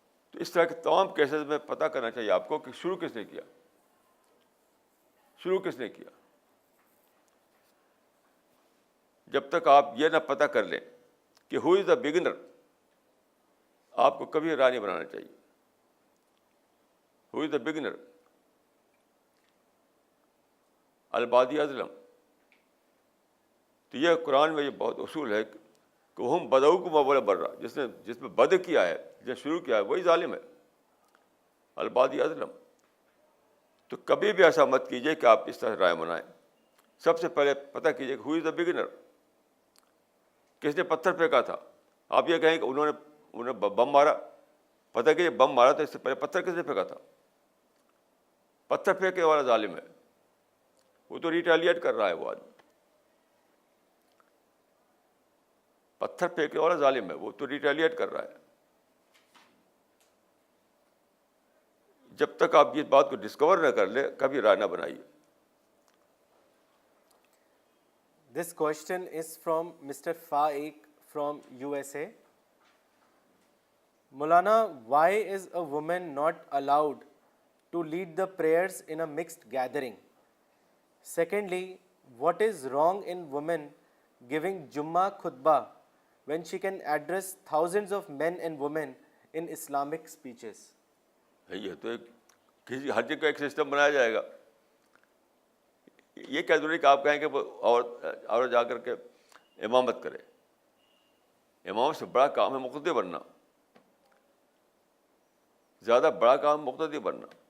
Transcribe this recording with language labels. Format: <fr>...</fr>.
<ur>تو اس طرح کے تمام کیسز میں پتہ کرنا چاہیے آپ کو کہ شروع کس نے کیا، شروع کس نے کیا. جب تک آپ یہ نہ پتہ کر لیں کہ</ur> <en>who is the beginner,</en> <ur>آپ کو کبھی راہ نہیں بنانا چاہیے.</ur> <en>who is the beginner,</en> <ar>البادی ازلم.</ar> <ur>تو یہ قرآن میں یہ بہت اصول ہے کہ ہم بدو کو مبول بر رہا، جس میں بد کیا ہے، جس نے شروع کیا ہے وہی ظالم ہے،</ur> <ar>البادی ازلم.</ar> <ur>تو کبھی بھی ایسا مت کیجیے کہ آپ اس طرح رائے بنائیں. سب سے پہلے پتہ کیجیے کہ</ur> <en>who is the beginner,</en> <ur>کس نے پتھر پھینکا تھا. آپ یہ کہیں کہ انہوں نے بم مارا، پتہ کہ یہ بم مارا تو اس سے پہلے پتھر کس نے پھینکا تھا. پتھر پھینکنے والا ظالم ہے، وہ تو ریٹیلیٹ کر رہا ہے. وہ آدمی پتھر پھینکنے والا ظالم ہے، وہ تو ریٹیلیٹ کر رہا ہے. جب تک آپ اس بات کو ڈسکور نہ کر لیں کبھی رائے نہ بنائیے.</ur> <en>This question is from Mr. Faik from USA. Maulana, why is a woman not allowed to lead the prayers in a mixed gathering? Secondly, what is wrong in women giving Jummah khutbah when she can address thousands of men and women in Islamic speeches?</en> <ur>یہ تو ہر جگہ کا ایک system بنایا جائے گا. یہ کیا ضروری کہ آپ کہیں کہ وہ اور جا کر کے امامت کرے. امامت سے بڑا کام ہے مقتدی بننا، زیادہ بڑا کام مقتدی بننا.</ur>